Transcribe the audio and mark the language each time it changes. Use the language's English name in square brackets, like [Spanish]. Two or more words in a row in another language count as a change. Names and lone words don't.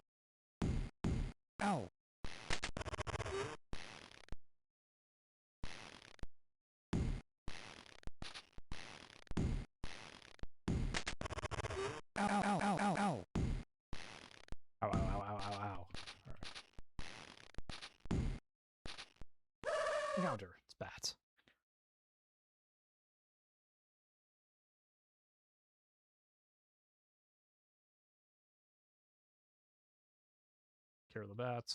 [English] Ow. Ow, ow, ow, ow, ow. Ow, ow, ow, ow, ow, ow. Alright. Encounter. It's bats. Care of the bats.